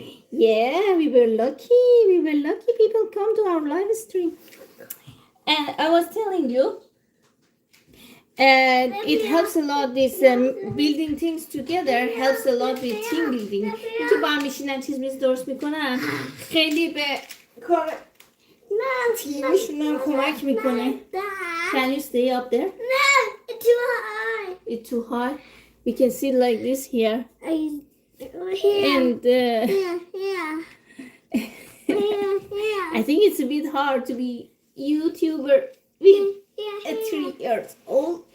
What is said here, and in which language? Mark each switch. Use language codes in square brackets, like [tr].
[en] Yeah, we were lucky. We were lucky people come to our live stream. And I was telling you, it helps a lot, this building things together helps a lot with team building. [fa] که با هم میشینن چیز میز درست میکنن خیلی به کار تیمشون هم کمک میکنه. [en] Can you stay up there? No, it's too high. It's too high. We can sit like this here. Here. And Here. I think it's a bit hard to be YouTuber with a 3 years old.